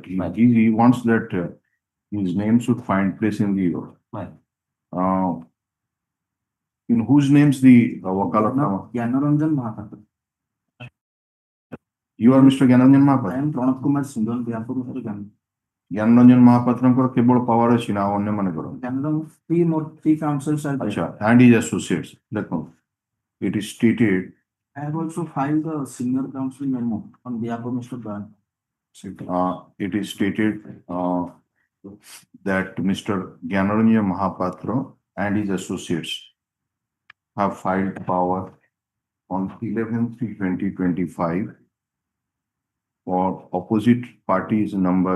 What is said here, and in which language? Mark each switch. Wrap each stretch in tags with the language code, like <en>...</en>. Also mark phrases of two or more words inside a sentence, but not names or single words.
<en>He wants that his name should find place in the Right. in whose names the wakalatnama? Gyanaranjan Mahapatra. You are Mr. Gyananjan I Mahapatra. am Pranab Kumar Singh on behalf of Mr. Gyan.</en> <or>Gyananjan Mahapatra କେବଳ power ଅଛି ନା ଅନ୍ୟ ମାନଙ୍କର?</or> <en>Three councils are there. ଆଚ୍ଛା, and his associates. ଦେଖନ୍ତୁ, it is stated I have also filed the senior council memo on behalf of Mr. Ban. it is stated that Mr. Gyananjan Mahapatra and his associates have filed power on 11/3/2025 for opposite parties number</en>